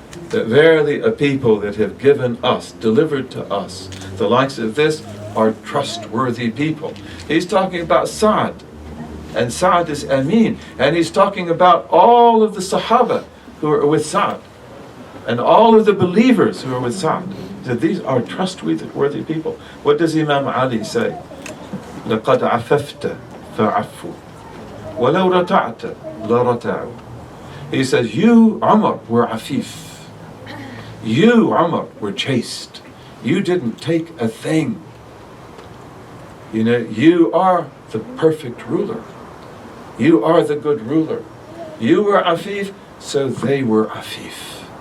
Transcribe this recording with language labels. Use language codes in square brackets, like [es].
[en] That verily a people that have given us, delivered to us, the likes of this, are trustworthy people. He's talking about Sa'd. And Sa'd is Amin. And he's talking about all of the Sahaba who are with Sa'd. And all of the believers who are with Sa'd. That these are trustworthy people. What does Imam Ali say? [ar] لقد عففت فعفوا ولو رتعت لرتعوا. [en] He says, you, Umar, were afif. You, Umar, were chaste. You didn't take a thing. You know, you are the perfect ruler. You are the good ruler. You were afif, so they were afif.